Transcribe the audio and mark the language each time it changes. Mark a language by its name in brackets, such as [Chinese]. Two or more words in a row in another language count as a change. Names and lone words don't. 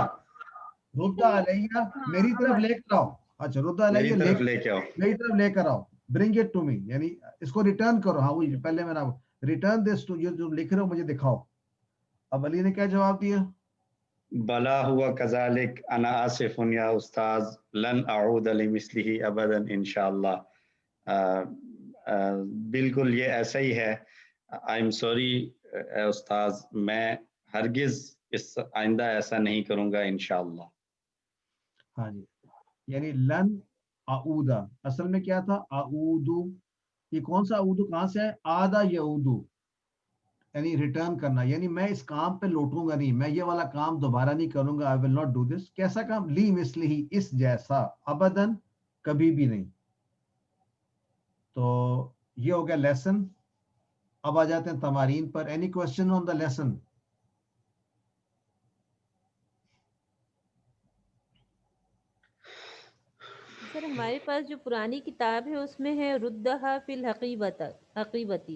[Arabic] رُدَّه إليَّ, [Urdu] میری طرف لے کر آؤ. اچھا, रुद्दा میری अलैया طرف لے کے آؤ. میری طرف لے کر آؤ. [English] bring it to me, [Urdu] یعنی اس کو ریٹرن کرو ہاں وہی پہلے میں نے ریٹرن [English] this to you, [Urdu] جو لکھ رہے ہو مجھے دکھاؤ. اب علی نے کیا جواب دیا? [Arabic] بلى هو كذلك أنا آسف يا أستاذ لن أعود لمثله أبدا إن شاء الله. [Urdu] بالکل یہ ایسا ہی ہے. [English] I am sorry [Urdu] استاذ، میں ہرگز اس آئندہ ایسا نہیں کروں گا ان شاء اللہ. ہاں جی، یعنی [Arabic] لن أعود [Urdu] اصل میں کیا تھا? आऊदू. یہ کون سا اعود کہاں سے ہے? [Arabic] عاد يعود, [Urdu] یعنی ریٹرن کرنا. یعنی میں اس کام پہ لوٹوں گا نہیں، میں یہ والا کام دوبارہ نہیں کروں گا. [English] I will not do this. [Urdu] کیسا کام? [Arabic] لمثله, [Urdu] اس جیسا. अबदन, کبھی بھی نہیں. تو یہ ہو گیا لیسن۔ اب آ جاتے ہیں تمارین پر. [English] any question on the lesson? [Urdu] سر ہمارے پاس جو پرانی کتاب ہے اس میں ہے [Arabic] رُدَّها في الحقيبة.